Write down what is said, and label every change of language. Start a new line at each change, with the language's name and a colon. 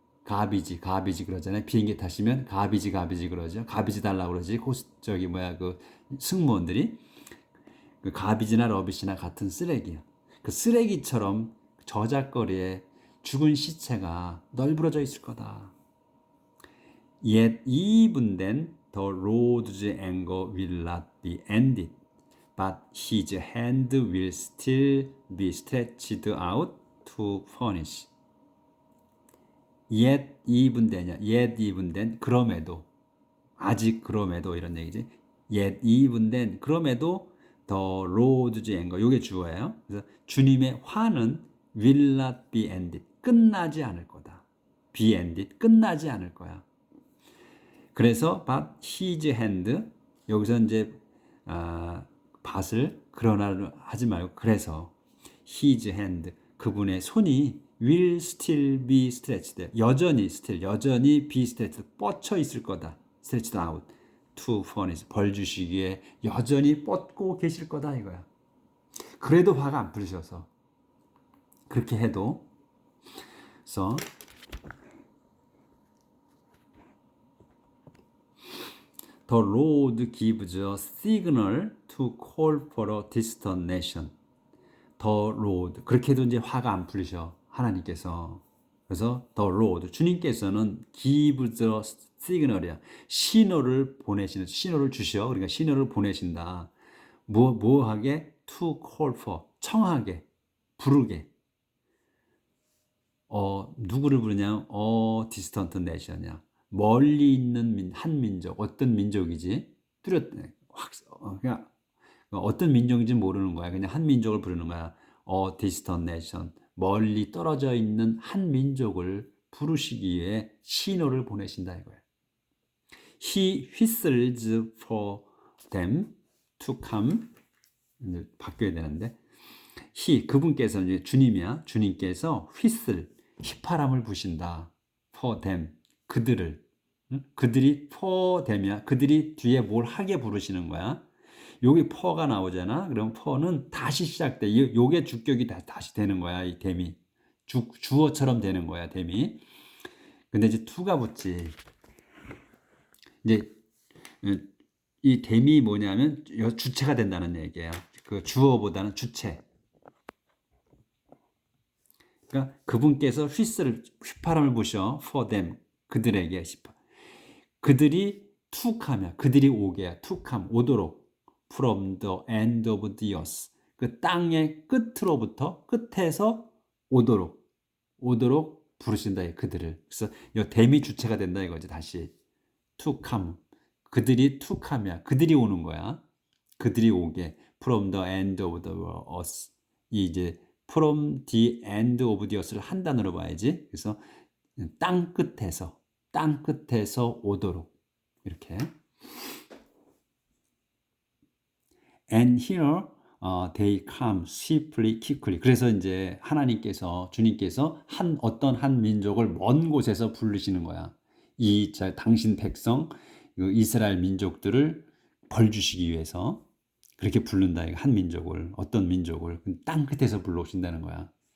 Korean: 가비지 그러잖아요. 비행기 타시면 가비지 그러죠. 가비지 달라고 그러지. 그 승무원들이 그 가비지나 러비시나 같은 쓰레기야. 그 쓰레기처럼 저작거리에 죽은 시체가 널브러져 있을 거다.
English: Yet even then the Lord's anger will not be ended, but his hand will still be stretched out to punish. Yet even then
Korean: 그럼에도 아직 그럼에도 이런 얘기지.
English: Yet even then
Korean: 그럼에도
English: the Lord's anger
Korean: 요게 주어예요. 그래서 주님의 화는
English: will not be ended
Korean: 끝나지 않을 거다.
English: be ended.
Korean: 끝나지 않을 거야. 그래서
English: but his hand
Korean: 여기서 이제 밭을 그러나 하지 말고 그래서
English: his hand
Korean: 그분의 손이
English: will still be stretched
Korean: 여전히 still 여전히
English: be stretched
Korean: 뻗쳐 있을 거다.
English: stretched out to furnish
Korean: 벌 주시기에 여전히 뻗고 계실 거다 이거야. 그래도 화가 안 풀리셔서 그렇게 해도 그래서
English: The Lord gives a signal to call for a distant nation. The Lord
Korean: 그렇게도 이제 화가 안 풀리셔 하나님께서. 그래서
English: The Lord
Korean: 주님께서는
English: gives a signal이야.
Korean: 신호를 보내시는 신호를 주셔. 그러니까 신호를 보내신다. 뭐하게
English: to call for
Korean: 청하게 부르게. 누구를 부르냐?
English: distant nation이야.
Korean: 멀리 있는 한 민족. 어떤 민족이지? 그냥 어떤 민족인지 모르는 거야. 그냥 한 민족을 부르는 거야.
English: distant nation.
Korean: 멀리 떨어져 있는 한 민족을 부르시기에 신호를 보내신다 이거야.
English: He whistles for them to come.
Korean: 이제 바뀌어야 되는데. 그분께서 이제 주님이야. 주님께서
English: whistle
Korean: 휘파람을 부신다.
English: for them
Korean: 그들을 그들이
English: for them이야.
Korean: 그들이 뒤에 뭘 하게 부르시는 거야. 여기
English: for
Korean: 가 나오잖아. 그럼
English: for
Korean: 는 다시 시작돼. 요게 주격이 다시 되는 거야. 이 them이 주어처럼 되는 거야. them이. 근데 이제 to가 붙지. 이제 이 them이 뭐냐면 주체가 된다는 얘기예요. 그 주어보다는 주체. 그러니까 그분께서 휘파람을 부셔
English: for them
Korean: 그들에게 그들이 툭하며 그들이 오게 툭함 오도록
English: from the end of the earth
Korean: 그 땅의 끝으로부터 끝에서 오도록 부르신다 그들을. 그래서 이 댐이 주체가 된다 이거지. 다시 툭함 그들이 툭하며 그들이 오는 거야. 그들이 오게 from the end of the earth 이 이제
English: from the end of the earth를
Korean: 한 단어로 봐야지. 그래서 땅 끝에서 오도록 이렇게.
English: And here they come swiftly, quickly.
Korean: 그래서 이제 하나님께서 주님께서 어떤 한 민족을 먼 곳에서 부르시는 거야. 당신 백성 이스라엘 민족들을 벌 주시기 위해서 그렇게 부른다. 한 민족을 어떤 민족을 땅 끝에서 불러오신다는 거야.